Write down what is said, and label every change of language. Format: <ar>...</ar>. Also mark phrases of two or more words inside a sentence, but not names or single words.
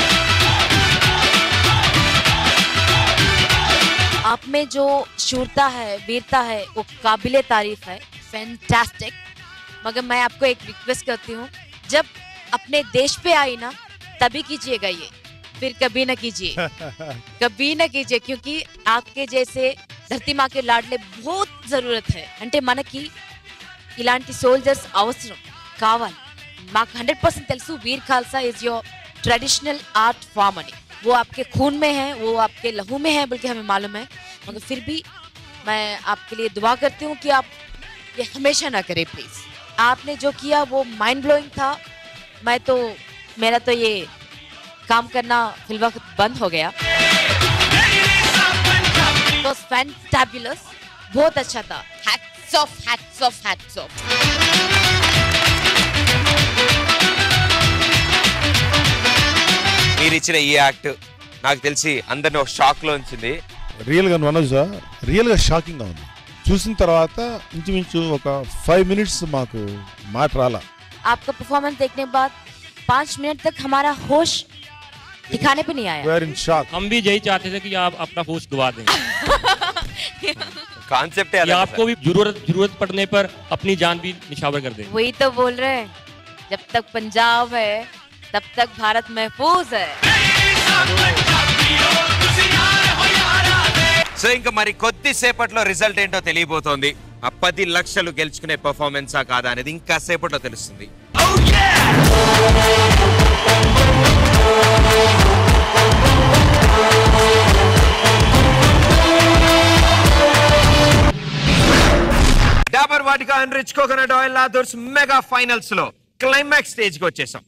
<hi>आप में जो शूरता है, वीरता है, वो काबिले तारीफ है. फैंटास्टिक. मगर मैं आपको एक रिक्वेस्ट करती हूँ, जब अपने देश पे आई ना तभी कीजिएगा ये, फिर कभी ना कीजिए. कभी ना कीजिए, क्योंकि आपके जैसे धरती माँ के लाडले बहुत जरूरत है.</hi> <te>అంటే మనకి ఇలాంటి సోల్జర్స్ అవసరం కావాలి. మాకు 100% తెలుసు वीर खालसा</te> <en>is your traditional art form</en> <te>అని.</te> <hi>वो आपके खून में है, वो आपके लहू में है, बल्कि हमें मालूम है. मगर फिर भी मैं आपके लिए दुआ करती हूँ कि आप ये हमेशा ना करें प्लीज. आपने जो किया वो</hi> <en>mind blowing</en> <hi>था. मैं तो मेरा तो ये काम करना फिलवक्त बंद हो गया.</hi> <en>It was fantabulous.</en> <hi>बहुत अच्छा था.</hi> <en>Hats off, hats off, hats off.</en> <te>మీరు ఇచ్చిన ఈ యాక్ట్ నాకు తెలిసి అందరిని ఒక షాక్ లో ఉంచింది. రియల్ గా మనోజ్ రియల్ గా షాకింగ్ గా ఉంది. చూసిన తర్వాత ఇంచుమించు ఒక 5 minutes మాకు మాట రాలా.</te> <hi>आपका परफॉर्मेंस देखने के बाद 5 मिनट तक हमारा होश दिखाने पे नहीं आया.</hi> <en>We are in shock.</en> <hi>हम भी यही चाहते थे कि आप अपना होश गवा दें. कांसेप्ट है, आपको भी जरूरत पड़ने पर अपनी जान भी निछावर कर दें. वही तो बोल रहे हैं, जब तक पंजाब है तब तक भारत महफूज है.</hi> <te>సో ఇంకా మరి కొద్దిసేపట్లో రిజల్ట్ ఏంటో తెలియబోతోంది. ఆ 10 లక్షలు గెలుచుకునే పర్ఫార్మెన్సా కాదా అనేది ఇంకా సేపట్లో తెలుస్తుంది. డాబర్ వాటికా ఎన్రిచ్ కోకోనట్ ఆయిల్ లాదర్స్</te> <en>mega finals</en> <te>లో</te> <en>climax stage</en> <te>కి వచ్చేసాం.</te>